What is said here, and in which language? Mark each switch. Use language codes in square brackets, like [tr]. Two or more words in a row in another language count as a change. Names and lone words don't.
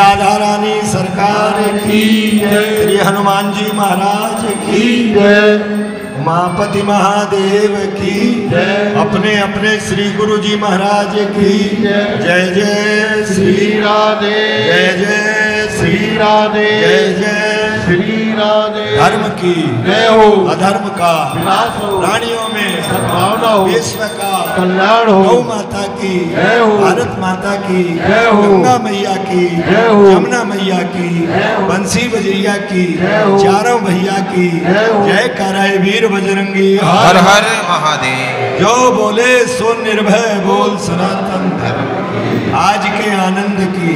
[hi] रानी सरकार की जय। श्री हनुमान जी महाराज की जय। उमापति महादेव की जय। अपने अपने श्री गुरु जी महाराज की जय। जय जय श्री श्री राधे। जय जय श्री श्री राधे। जय जय श्री राधे। धर्म की जय हो। अधर्म का विनाश हो। प्राणियों में सद्भावना हो। विश्व का कल्याण हो। गौ माता की जय हो। भारत माता की जय हो। गंगा मैया की जय हो। यमुना मैया की जय हो। बंसी बजैया की जय हो। चारों भैया की जय हो। जय कराए वीर बजरंगी हर हर महादेव। जो बोले सो निर्भय बोल सनातन धर्म आज के आनंद की